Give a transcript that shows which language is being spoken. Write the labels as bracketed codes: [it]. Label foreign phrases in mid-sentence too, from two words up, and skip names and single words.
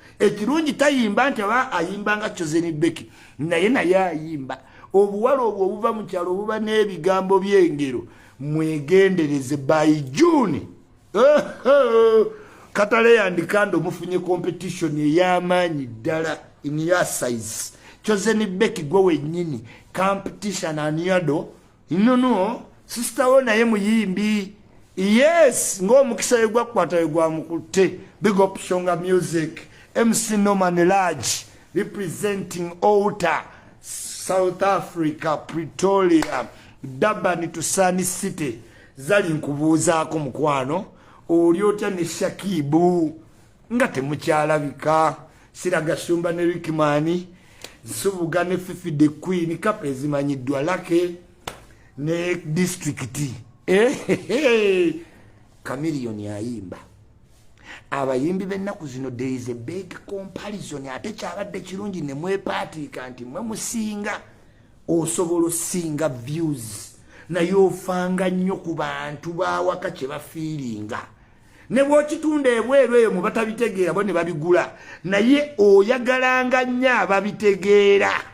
[lg] Ekirungi tayimba nti aba ayimba nga Chosen Beck. Naye naye ayimba. Obuwala obwo obuva mu kyalo obuba n'ebigambo by'engero. Mwegendereze [en] by June. [lg] Katale yandikando mufunye competition ey'amaanyi ddala [en] in your size. [lg] Chosen Beck gwe wennyini. Competition aniado. [en] No, no. [lg] Sister wo naye muyimbi. Yes. Ng'omukisa we gwakwata we gwamukutte. [en] Big up Shonga Music. M C Norman Large. Representing Altar. South Africa. Pretoria. Durban to Sun City. [lg] Zali nkubuuzaako mukwano. Oli otya ne Shakibu? Nga temukyalabika. Siraga Shumba ne Rickman. Nsubuga ne Fifi the Queen. Kapa ezimanyiddwa Lucky. Ne District. Eh, Chameleone ayimba. Abayimbi b'ennaku zino, [en] there is a big comparison. [lg] Ate kyabadde kirungi ne mwepatiika nti mwe musinga. Osobola osinga views. Naye ofanga nnyo ku bantu bawaka kye bafiiringa. Ne bw'okitunda ebweru eyo mu batabitegeera, bo ne babigula. Naye oyagalanga nnyo ababitegeera.